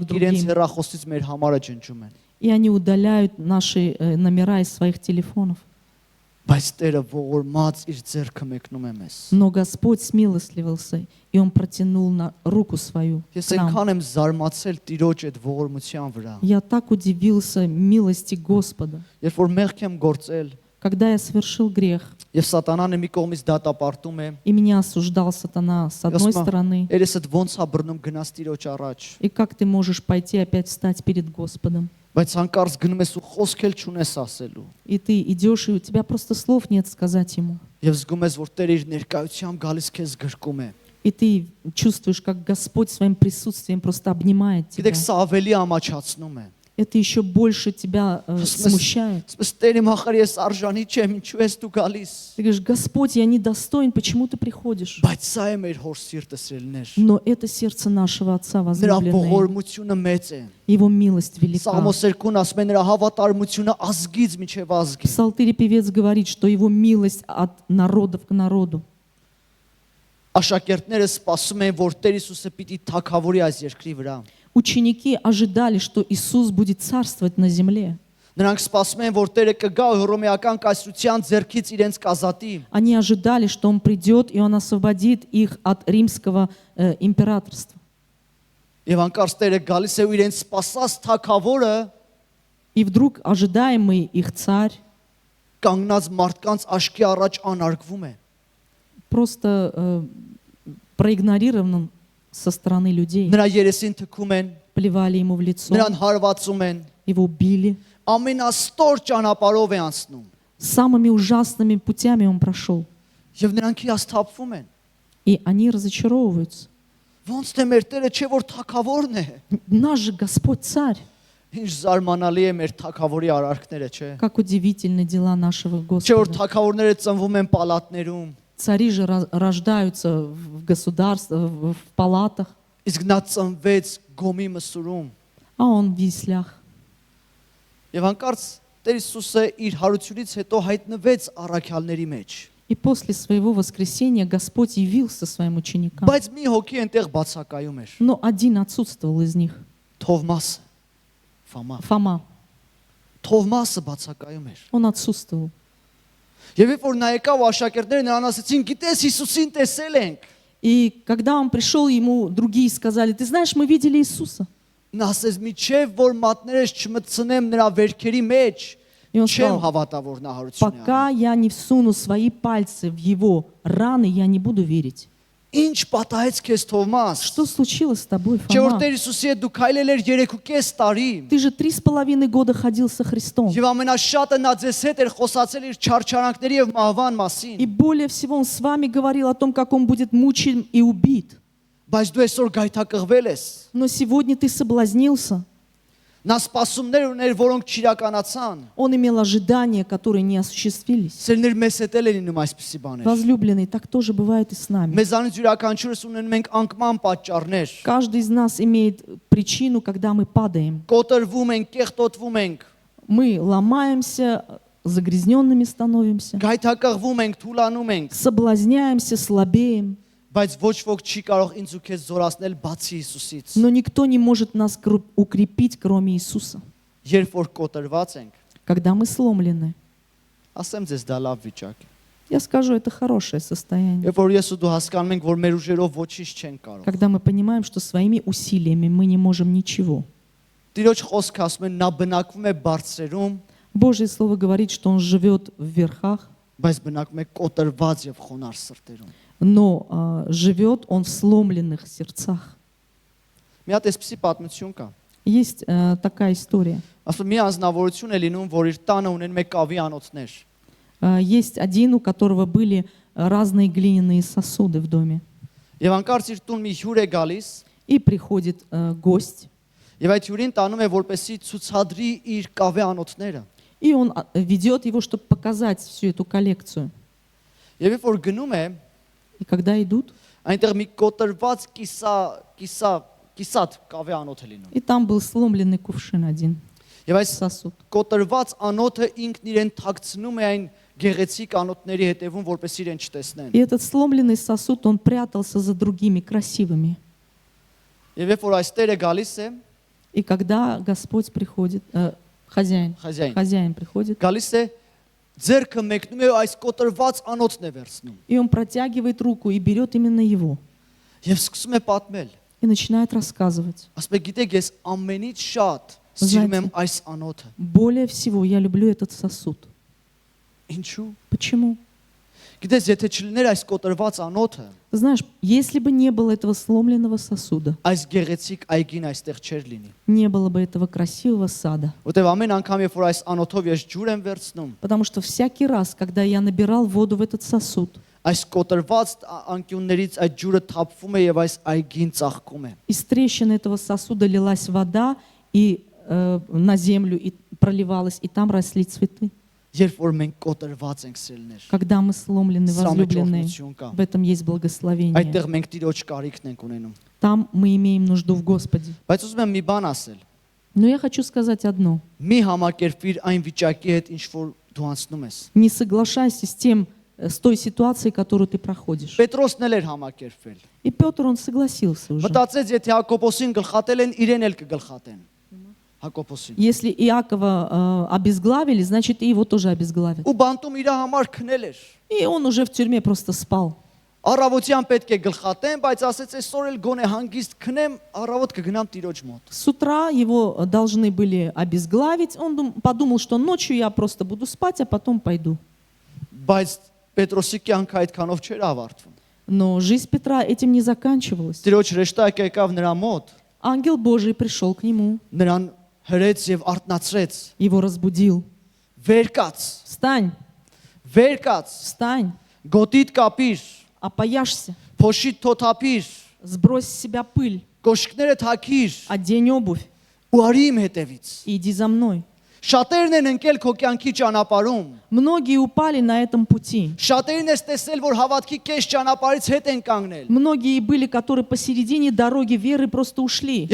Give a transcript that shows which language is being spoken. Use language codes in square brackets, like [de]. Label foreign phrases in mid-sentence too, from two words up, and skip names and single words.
[hy] Մարդիկ իրենց [ru] другим. [hy] հեռախոսից մեր համարը ջնջում են։ [ru] И они удаляют наши номера из своих телефонов. [hy] Բայց Տերը ողորմած իր ձեռքը մեկնում է մեզ։ [ru] Но Господь смилостливился, и Он протянул руку свою [hy] Ես [ru] к нам. [hy] այնքան եմ զարմացել Տիրոջ այդ ողորմության вրա։ [ru] Я так удивился милости Господа. [hy] Երբ որ մեղք եմ գործել, [ru] Когда я совершил грех, [hy] եւ սատանան է մի կողմից դատապարտում է, [ru] и меня осуждал сатана с одной [hy] ասում է, [ru] стороны, [hy] երեսդ ոնց է բռնում գնաս Տիրոջ առաջ։ [ru] и как ты можешь пойти опять встать перед Господом? [hy] Բայց հանկարծ գնում ես ու խոսք էլ չունես ասելու։ [ru] И ты идешь, и у тебя просто слов нет сказать Ему. [hy] Եվ զգում ես, որ Տերը իր ներկայությամբ галիս քեզ գրկում է։ [ru] И ты чувствуешь, как Господь своим присутствием просто обнимает тебя. [hy] Գիտեք, սա ավելի ամաչացնում է։ [ru] Это еще больше тебя смущает. [hy] Ասես Տեր իմ ախր ես արժանի չեմ, ինչու ես դու գալիս։ [ru] Ты говоришь, Господь, я недостоин, почему ты приходишь? [hy] Բայց սա է մեր հոր սիրտը սիրելներ։ [ru] Но это сердце нашего Отца [hy] Նրա [ru] возлюбленное. [hy] ողորմությունը մեծ է։ [ru] Его милость велика. [hy] Սաղմոս 2-ն ասում է նրա հավատարմությունը ազգից մինչև ազգի։ [ru] Псалтырь певец говорит, что его милость от народов к народу. [hy] Աշակերտները սպասում են, որ Տեր Հիսուսը պիտի թագավորի այս երկրի վրա։ [ru] Ученики ожидали, что Иисус будет царствовать на земле. [hy] Նրանք սպասում են, որ Տերը կգա ու հռոմեական կայսրության ձեռքից իրենց կազատի։ [ru] Они ожидали, что Он придет, и Он освободит их от римского императорства. [hy] Եվ անկարծ Տերը գալիս է ու իրենց սպասած թագավորը [ru] И вдруг ожидаемый их царь [hy] կանգնած մարդկանց աշկի առաջ անարգվում է։ [ru] просто проигнорирован со стороны людей. [hy] Նրա երեսին թքում են, [ru] Плевали ему в лицо, [hy] նրան հարվածում են, [ru] его били. [hy] ամենաստոր ճանապարհով է անցնում։ [ru] Самыми ужасными путями он прошел. [hy] Եվ նրանք հիասթափվում են։ [ru] И они разочаровываются. [hy] Ոնց թե մեր Տերը չէ որ թագավորն է։ [ru] Наш же Господь царь. [hy] Ինչ զարմանալի է մեր թագավորի արարքները, չէ։ [ru] Как удивительны дела нашего [hy] Չէ որ [ru] Господа. [hy] թագավորները ծնվում են պալատներում, [ru] Цари же рождаются в государстве, в палатах, [hy] իսկ նա ծնվեց գոմի մսուրում։ [ru] а он в вислях. [hy] Եվ հանկարծ Տեր Հիսուսը իր հարությունից հետո հայտնվեց առաքյալների մեջ։ [ru] И после своего воскресения Господь явился своим ученикам. [hy] Բայց մի հոգի այնտեղ բացակայում էր։ [ru] Но один отсутствовал из них. [hy] Թովմասը, Ֆոմա։ [ru] Фома. [hy] Թովմասը բացակայում էր։ [ru] Он отсутствовал. [hy] Եվ երբ որ նա եկավ ու աշակերտները նրան ասացին, գիտես Հիսուսին տեսել ենք։ [ru] И когда он пришел, ему другие сказали, ты знаешь, мы видели Иисуса. [hy] Նա ասեց, «Միջև որ մատներես չմտցնեմ նրա վերքերի մեջ, [ru] И он [hy] չեմ [ru] сказал, [hy] հավատա որ նա հարություն է»։ [ru] пока я не всуну свои пальцы в его раны, я не буду верить. [hy] Ինչ պատահեց քեզ Թովմաս։ [ru] Что случилось с тобой, [hy] Չէ որ [ru] Фома? [hy] Տեր Հիսուսի հետ դու քայլել էր 3.5 տարի։ [ru] Ты же 3,5 года ходил со Христом. [hy] Եվ ամենաշատը նա ձեզ հետ էր խոսացել իր չարչարանքների եւ մահվան [ru] И [hy] մասին։ [ru] более всего он с вами говорил о том, как он будет мучен и убит. [hy] Բայց դու այսօր գայթակղվել ես։ [ru] Но сегодня ты соблазнился. [hy] Նա սպասումներ ուներ, որոնք չիրականացան։ [ru] Он имел ожидания, которые не осуществились. [hy] Սերներ մեզ հետ էլ են լինում այսպիսի բաներ։ [ru] Возлюбленный, так тоже бывает и с нами. [hy] Մեզանից յուրաքանչյուրս ունենում ենք անկման պատճառներ։ [ru] Каждый из нас имеет причину, когда мы падаем. [hy] Կոտրվում ենք, կեղտոտվում ենք, [ru] Мы ломаемся, загрязненными становимся, [hy] գայթակղվում ենք, թուլանում ենք, [ru] соблазняемся, слабеем. [hy] բայց ոչ ոք չի կարող ինձ ու քեզ զորացնել բացի Հիսուսից։ [ru] Но никто не может нас укрепить, кроме Иисуса. [hy] Երբ որ կոտրված ենք, [ru] Когда мы сломлены, [hy] ասեմ ձեզ դա լավ վիճակ է։ [ru] я скажу, это хорошее состояние. [hy] Երբ որ ես ու դու հասկանում ենք, որ մեր ուժերով ոչինչ չենք կարող։ [ru] Когда мы понимаем, что своими усилиями мы не можем ничего. [hy] Տիրոջ խոսքը ասում է նա բնակվում է բարձրերում, [ru] Божье Слово говорит, что Он живет в верхах, [hy] բայց բնակվում է կոտրված եւ խոնարհ սրտերում։ [ru] но живет он в сломленных сердцах. [hy] Մի հատ էսպիսի պատմություն կա։ [ru] Есть такая история. [hy] Ասում մի անձնավորություն է լինում, որ իր տանը ունեն մեկ կավի անոթներ։ [ru] Есть один, у которого были разные глиняные сосуды в доме. [hy] Եվ անկարծ իր տուն մի հյուր է գալիս, [ru] И приходит гость, [hy] եւ այդ հյուրին տանում է որպեսի ցուցադրի իր կավի անոթները։ [ru] и он ведет его, чтобы показать всю эту коллекцию. [hy] Եվ երբ որ գնում է, [ru] И когда идут, [hy] այնտեղ մի կոտրված կիսատ կավի անոթ է լինում։ [ru] и там был сломленный кувшин один, [hy] Եվ այս [ru] сосуд. [hy] կոտրված անոթը ինքն իրեն թաքցնում է այն գեղեցիկ անոթների հետևում, որպեսզի իրեն չտեսնեն։ [ru] И этот сломленный сосуд, он прятался за другими красивыми. [hy] Եվ երբ որ այս Տերը գալիս է, [ru] И когда Господь приходит, хозяин приходит, [hy] գալիս է ձեռքը մեկնում է այս կոտրված անոթն է վերցնում։ [ru] и он протягивает руку и берет именно его, [hy] Եվ սկսում է պատմել։ [ru] и начинает рассказывать. [hy] Ասում է, գիտեք, ես ամենից շատ սիրում եմ այս անոթը։ [ru] Более всего я люблю этот сосуд. [hy] Ինչու՞։ [ru] Почему? [hy] Գիտես, եթե չլիներ այս կոտրված անոթը, [ru] Знаешь, если бы не было этого сломленного сосуда, [hy] այս գեղեցիկ այգին այստեղ չէր լինի։ [ru] не было бы этого красивого сада. [hy] Որտեվ ամեն անգամ, երբ որ այս անոթով ես ջուր եմ վերցնում, [ru] Потому что всякий раз, когда я набирал воду в этот сосуд, [hy] այս կոտրված անկյուններից այդ ջուրը թափվում է եւ այս այգին ծաղկում է։ [ru] из трещины этого сосуда лилась вода и на землю и проливалась, и там росли цветы. [hy] Երբ որ մենք կոտրված ենք սիրելներ, [ru] Когда мы сломлены, [hy] սրա մեջ [ru] возлюбленные, [hy] օրհնություն կա։ [ru] в этом есть благословение. [hy] Այդտեղ մենք Տիրոջ կարիքն ենք ունենում։ [ru] Там мы имеем нужду в Господе. [hy] Բայց ուզում եմ մի բան ասել։ [ru] Но я хочу сказать одно. [hy] Մի համակերպիր այն վիճակի հետ, ինչ որ դու անցնում ես։ [ru] Не соглашайся с той ситуацией, которую ты проходишь. [hy] Պետրոսն էլ էր համակերպվել։ [ru] И Петр, он согласился уже. [hy] Մտածեց, եթե Հակոբոսին գլխատել են, իրեն էլ կգլխատեն։ Հակոբոսին։ [ru] Если Иакова обезглавили, значит, и его тоже обезглавят. [hy] Ու բանտում իր համար քնել էր։ [ru] И он уже в тюрьме просто спал. [hy] Առավոտյան պետք է գլխատեն, բայց ասեց այսօր էլ գոնե հանգիստ քնեմ, առավոտ կգնամ Տիրոջ մոտ։ [ru] С утра его должны были обезглавить. Он подумал, что ночью я просто буду спать, а потом пойду. [hy] Բայց Պետրոսի կյանքը այդքանով չէր ավարտվում։ [ru] Но жизнь Петра этим не заканчивалась. [hy] Տիրոջ հրեշտակը եկավ նրա մոտ, [ru] Ангел Божий пришел к нему, [hy] նրան հրեց եւ արթնացրեց։ [ru] его разбудил. [hy] Վեր կաց, [ru] Встань, [hy] վեր կաց, [ru] встань, [hy] գոտիդ կապիր, [ru] опояшься, [hy] փոշիդ թոթափիր, [ru] сбрось с себя пыль, [hy] կոշկները թակիր [ru] одень обувь [hy] ու արի իմ հետևից։ [ru] и иди за мной. [hy] Շատերն են ընկել քո կյանքի ճանապարհում։ [ru] Многие упали на этом пути. [hy] Շատերին ես տեսել, որ հավատքի կես ճանապարհից հետ են կանգնել։ [ru] Многие были, которые посередине дороги веры просто ушли.